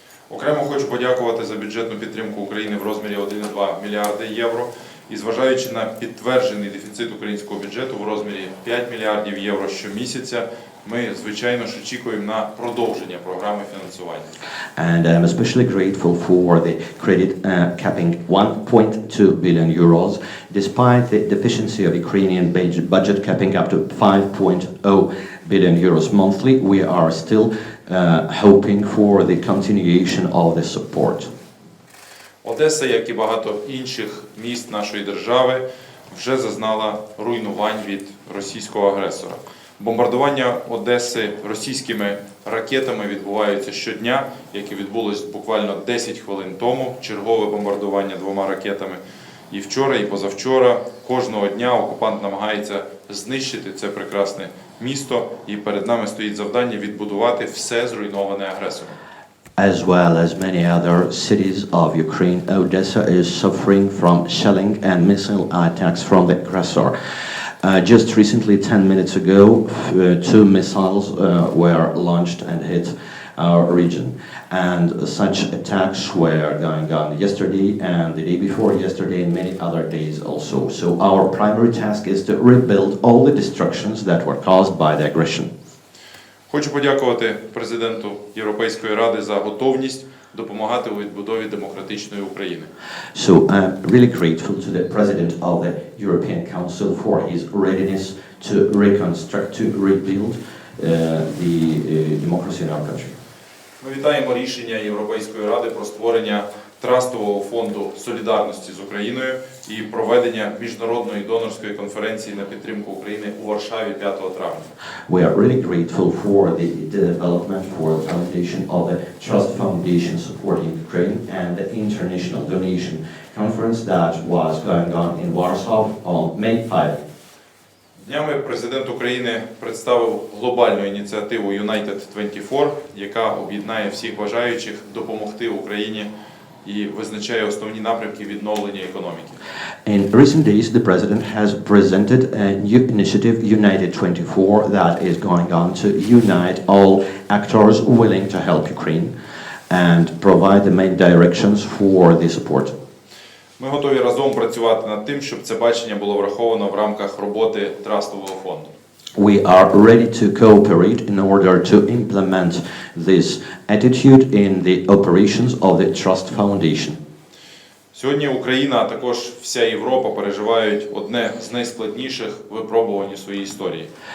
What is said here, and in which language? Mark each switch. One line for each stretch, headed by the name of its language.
Ukrainian: Окремо хочу подякувати за бюджетну підтримку України в розмірі 1,2 мільярда євро. І зважаючи на підтверджений дефіцит українського бюджету в розмірі 5 мільярдів євро щомісяця, ми, звичайно ж, очікуємо на продовження програми фінансування.
English: And I'm especially grateful for the credit capping 1.2 billion euros, despite the deficiency of Ukrainian budget capping up to 5.0 billion euros monthly. We are still hoping for the continuation of the support.
Ukrainian: Одеса, як і багато інших міст нашої держави, вже зазнала руйнувань від російського агресора. Бомбардування Одеси російськими ракетами відбуваються щодня, як і відбулось буквально 10 хвилин тому, чергове бомбардування 2 ракетами. І вчора, і позавчора, кожного дня окупант намагається знищити це прекрасне місто, і перед нами стоїть завдання відбудувати все зруйноване агресором.
English: As well as many other cities of Ukraine, Odessa is suffering from shelling and missile attacks from the aggressor. Just recently, 10 minutes ago, 2 missiles were launched and hit our region. And such attacks were going on yesterday and the day before yesterday and many other days also. So our primary task is to rebuild all the destructions that were caused by the aggression.
Ukrainian: Хочу подякувати президенту Європейської Ради за готовність допомагати у відбудові демократичної України.
English: So I'm really grateful to the President of the European Council for his readiness to reconstruct, to rebuild the democracy in our country.
Ukrainian: Ми вітаємо рішення Європейської Ради про створення трастового фонду солідарності з Україною і проведення міжнародної донорської конференції на підтримку України у Варшаві 5 травня.
English: We are really grateful for the development for the foundation of the Trust Foundation supporting Ukraine and the international donation conference that was going on in Warsaw on May 5.
Ukrainian: Днями президент України представив глобальну ініціативу eudebates.tv, яка об'єднає всіх бажаючих допомогти Україні і визначає основні напрямки відновлення економіки.
English: In recent days, the President has presented a new initiative, United24, that is going on to unite all actors willing to help Ukraine and provide the main directions for the support.
Ukrainian: Ми готові разом працювати над тим, щоб це бачення було враховано в рамках роботи трастового фонду.
English: We are ready to cooperate in order to implement this attitude in the operations of the Trust Foundation.
Ukrainian: Сьогодні Україна, а також вся Європа переживають одне з найскладніших випробувань у своїй історії.